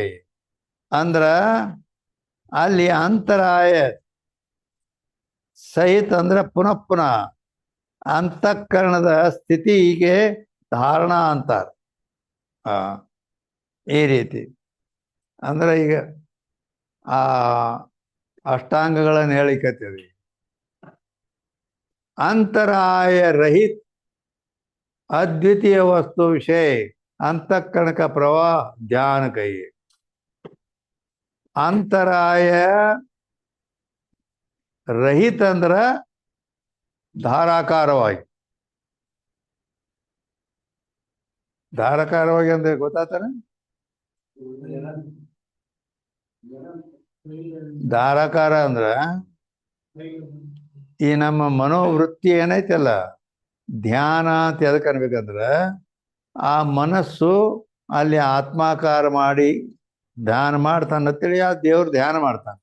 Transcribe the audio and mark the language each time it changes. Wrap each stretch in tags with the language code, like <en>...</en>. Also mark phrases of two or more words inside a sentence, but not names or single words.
<kn>ಅಂದ್ರ ಅಲ್ಲಿ ಅಂತರಾಯ ಸಹಿತ ಅಂದ್ರೆ ಪುನಃ ಅಂತಃಕರಣದ ಸ್ಥಿತಿಗೆ ಧಾರಣ ಅಂತಾರ. ಈ ರೀತಿ ಅಂದ್ರೆ ಈಗ ಆ ಅಷ್ಟಾಂಗಗಳನ್ನು ಹೇಳಿಕತ್ತೀವಿ.</kn> <hi>अंतराय रहित अद्वितीय वस्तु विषय अंतःकरण का प्रवाह ध्यान कहिए.</hi> <kn>ಅಂತರಾಯ ರಹಿತ ಅಂದ್ರ ಧಾರಾಕಾರವಾಗಿ. ಧಾರಾಕಾರವಾಗಿ ಅಂದ್ರೆ ಗೊತ್ತಾತಾನ? ಧಾರಾಕಾರ ಅಂದ್ರ ಈ ನಮ್ಮ ಮನೋವೃತ್ತಿ ಏನೈತಲ್ಲ, ಧ್ಯಾನ ಅಂತ ಎದಕ್ಕೆ ಅನ್ಬೇಕಂದ್ರ ಆ ಮನಸ್ಸು ಅಲ್ಲಿ ಆತ್ಮಾಕಾರ ಮಾಡಿ ಧ್ಯಾನ ಮಾಡ್ತಾನ ಅಂತೇಳಿ ಆ ದೇವ್ರ ಧ್ಯಾನ ಮಾಡ್ತಾನೆ.</kn>